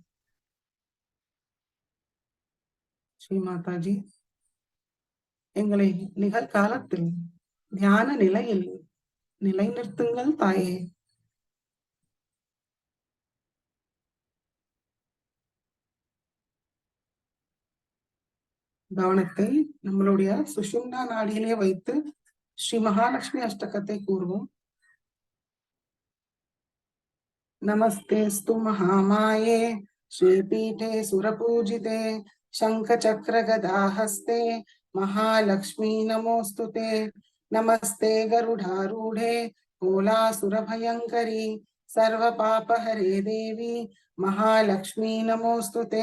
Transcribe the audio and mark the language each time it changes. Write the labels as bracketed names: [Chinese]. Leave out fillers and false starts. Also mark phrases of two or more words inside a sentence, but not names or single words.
[Tamil] ஸ்ரீ மாதாஜி, எங்களை நிகழ்காலத்தில் தியான நிலையில் நிலைநிறுத்துங்கள் தாயே. கவனத்தை நம்மளுடைய சுஷும்னா நாடியிலே வைத்து ஸ்ரீ மகாலட்சுமி அஷ்டகத்தை கூறுவோம். [Sanskrit] नमस्तेस्तु महामाये, श्रीपीठे सुरपूजिते, शंखचक्र गदाहस्ते, महालक्ष्मी नमोस्तुते। नमस्ते गरुडारूढे, कोलासुरभयङ्करी, सर्वपापहरे देवी, महालक्ष्मी नमोस्तुते।